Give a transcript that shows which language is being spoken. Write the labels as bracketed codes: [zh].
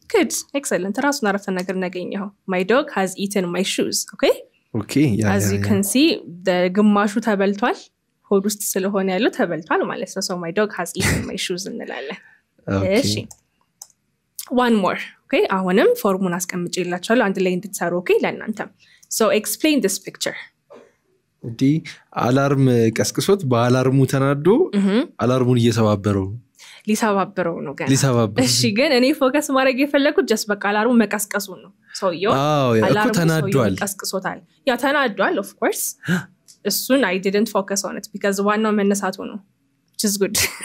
[en] good excellent [am] ራሱን አረፍተ ነገር እናገኘው [en] my dog has eaten my shoes okay as you can see the [am] ግማሹ ተበልቷል ሆድ ውስጥ ስለሆነ ያለው ተበልቷል ማለት ነው [en] so my dog has eaten my shoes [am] እንላለን እሺ [en] one more okay [am] አሁንም ፎርሙን አስቀምጬላችኋለሁ አንድ ላይ እንድትሰሩ [en] okay [am] ለእናንተም [en] so explain this picture [am] ዲ አላርም ቀስቅሶት በአላርሙ ተናዶ አላርሙን እየሰባበረው ሊሰባበረው ነው ገና እሺ ግን እኔ ፎከስ ማድረግ የፈለኩት just በቃ አላርሙ መቀስቀሱ ነው ሰውየው አላርሙ ተናዷል ቀስቅሶታል ያ ተናዷል of course እሱን [en] I didn't focus on it because [am] ዋናው መነሳቱ ነው [en] which is good